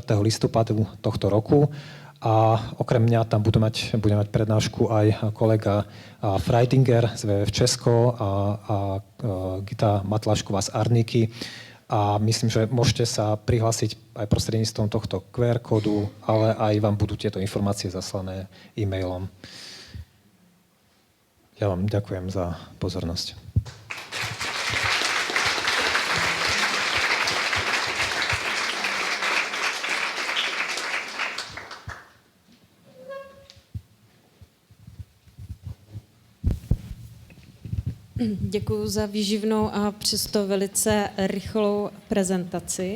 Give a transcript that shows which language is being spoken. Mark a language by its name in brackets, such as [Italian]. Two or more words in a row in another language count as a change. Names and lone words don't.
[Slovak] listopadu tohto roku a okrem mňa tam bude mať prednášku aj kolega Freitinger z WWF Česko a Gita Matlašková z Arniky. A myslím, že môžete sa prihlásiť aj prostredníctvom tohto QR kódu, ale aj vám budú tieto informácie zaslané e-mailom. Ja vám ďakujem za pozornosť. [Czech] Děkuji za výživnou a přesto velice rychlou prezentaci.